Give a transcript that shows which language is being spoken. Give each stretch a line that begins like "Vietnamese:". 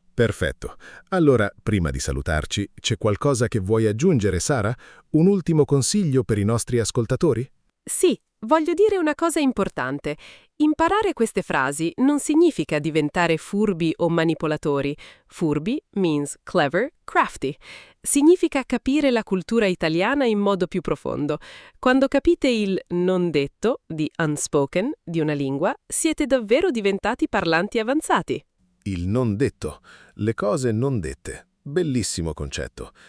Italian: Perfetto. Allora, prima di salutarci, c'è qualcosa che vuoi aggiungere, Sara? Un ultimo consiglio per i nostri ascoltatori? Sì, voglio dire una cosa importante. Imparare queste frasi non significa diventare furbi o manipolatori.
English: Furbi means clever, crafty.
Italian: Significa capire la cultura italiana in modo più profondo. Quando capite il non detto, di unspoken, di una lingua, siete davvero diventati parlanti avanzati. Il non detto. Le cose non dette. Bellissimo concetto.